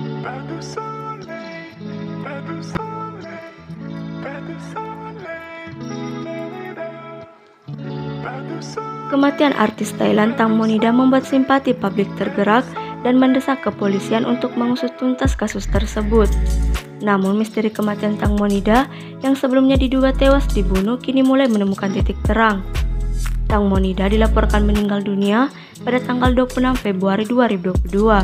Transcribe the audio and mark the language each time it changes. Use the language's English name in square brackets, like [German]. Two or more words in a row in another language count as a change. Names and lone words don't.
[French] Pas de soleil, pas de soleil, pas de soleil, pas de soleil. [Indonesian] Kematian artis Thailand Tang Monida membuat simpati publik tergerak dan mendesak kepolisian untuk mengusut tuntas kasus tersebut. Namun misteri kematian Tang Monida yang sebelumnya diduga tewas dibunuh kini mulai menemukan titik terang. Tang Monida dilaporkan meninggal dunia pada tanggal 26 Februari 2022.